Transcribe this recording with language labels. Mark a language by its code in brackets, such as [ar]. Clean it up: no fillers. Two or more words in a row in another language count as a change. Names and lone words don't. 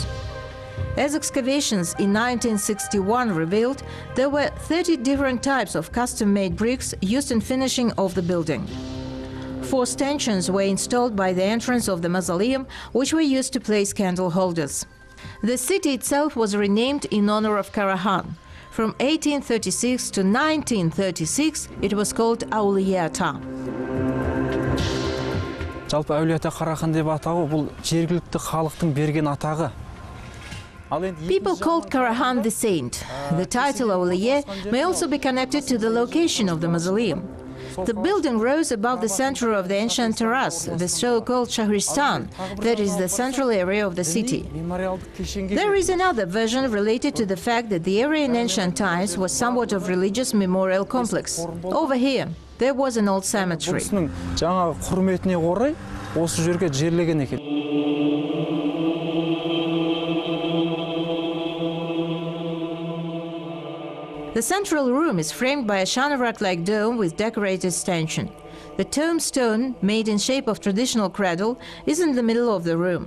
[en] As excavations in 1961 revealed, there were 30 different types of custom-made bricks used in finishing of the building. 4 stanchions were installed by the entrance of the mausoleum, which were used to place candle holders. The city itself was renamed in honor of Karahan. From 1836 to 1936, it was called Auliya-ата. [kk] Жалпы Әулие-ата Қарахан деп атауы бұл жергілікті халықтың берген атағы. [en] People called Karahan the saint. The title Auliya may also be connected to the location of the mausoleum. The building rose above the center of the ancient Taraz, the so-called Shahristan, that is the central area of the city. There is another version related to the fact that the area in ancient times was somewhat of religious memorial complex. Over here, there was an old cemetery. [kk] Жаңа құрметіне орай осы жерге жерлеген екен. [en] The central room is framed by a shanavarak-like dome with decorated stanchion. The tombstone, made in shape of traditional cradle, is in the middle of the room.